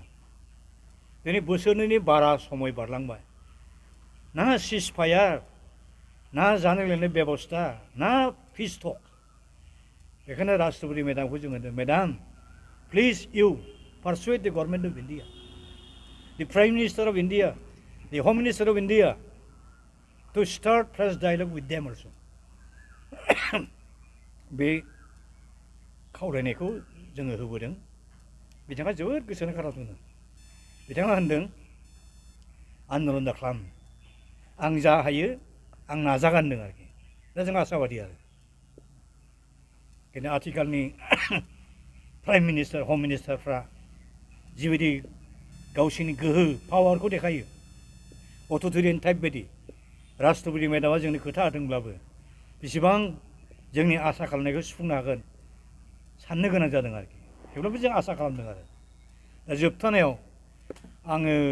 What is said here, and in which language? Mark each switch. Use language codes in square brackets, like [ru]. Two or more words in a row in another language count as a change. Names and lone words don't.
[brx] दिनै बोसोरनैनि बारा समय बारलांबाय ना [en] cease fire [brx] ना जानाय लोंनाय बेबस्था ना [en] peace talk [brx] बेखायनो राष्ट्रपति मेडामखौ जों होनदों [en] Madam please you pursuade the Government of India the Prime Minister of India the Home Minister of India to start fresh dialog with them also [brx] बे खावलायनायखौ जोङो होबोदों बिथाङा जोबोद गोसोनि खोनासंदों बिथाङा होनदों आन्दलन दा खालाम आं जा हायो आं नाजागोन होनदों आरोखि दा जों आसाबादि आरो किन्तु आथिखालनि [en] Prime Minister [brx] हम मिनिस्टारफ्रा जिबायदि गावसिनि गोहो पावारखौ देखायो [en] authoritarian type [brx] बायदि राष्ट्रपति मेडामा जोंनि खोथा होदोंब्लाबो बेसेबां जोंनि आसा खालामनायखौ सुफुंनो हागोन साननो गोनां जादों आरोखि थेवब्लाबो जों आसा खालामदों आरो दा जोबथानायाव आङो